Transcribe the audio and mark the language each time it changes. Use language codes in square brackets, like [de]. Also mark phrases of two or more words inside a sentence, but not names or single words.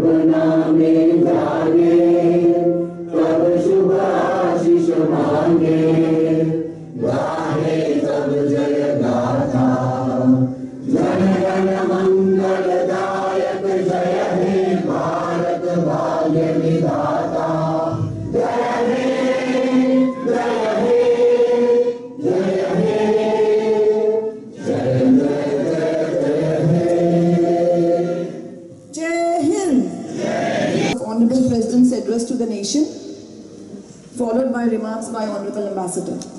[bn] নামে জাগে তব শুভ আশিস মাগে গাহে তব জয় গাথা জন গণ মঙ্গলদায়ক জয় হে ভারত ভাগ্য বিধাতা [en] Honorable President's address to the nation, followed by remarks by Honorable Ambassador.